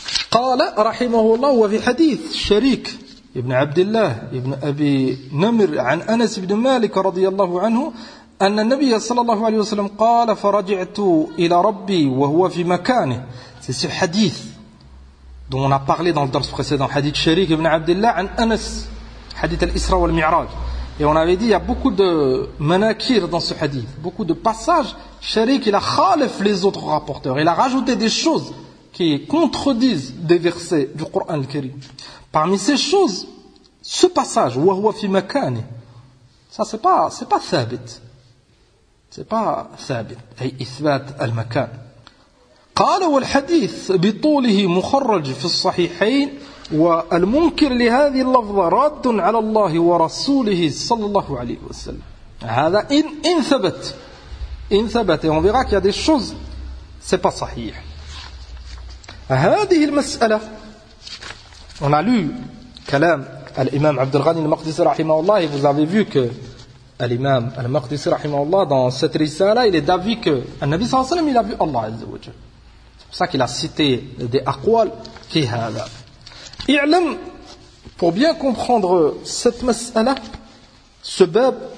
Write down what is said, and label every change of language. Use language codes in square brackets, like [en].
[ar] قال رحمه الله: وفي حديث شريك ابن عبد الله ابن أبي نمر عن أنس بن مالك رضي الله عنه أن النبي صلى الله عليه وسلم قال: فرجعت إلى ربي وهو في مكانه. [fr] C'est ce hadith dont on a parlé dans le درس précédent, حديث شريك ابن عبد الله عن أنس, [ar] حديث الإسراء والمعراج. [fr] Et on avait dit, il y a beaucoup de manakir dans ce hadith, beaucoup de passages. Shariq, il a khalif les autres rapporteurs. Il a rajouté des choses qui contredisent des versets du Coran al-Karim. Parmi ces choses, ce passage, [ar] wa huwa fi makani, [fr] ça c'est pas thabit. C'est pas thabit. [ar] Ay ithbat al-makan. Qala wal hadith bi tulihi mukharraj fi as-sahihayn. والمنكر لهذه اللفظة رد على الله ورسوله صلى الله عليه وسلم. هذا إن ثبت. [fr] On verra qu'il y a des choses, c'est pas صحيح. [ar] هذه المسألة. [fr] On a lu [ar] كلام الإمام عبد الغني المقدسي رحمه الله. [fr] Vous avez vu que l'imam al-Maqdisi [ar] رحمه الله [fr] dans cette رسالة, il est d'avis que [ar] النبي صلى الله عليه وسلم [fr] il a vu Allah [ar] عز وجل. [fr] C'est pour ça qu'il a cité des أقوال qui هذا. [ar] اعلم، [fr] pour bien comprendre cette masala, ce bab,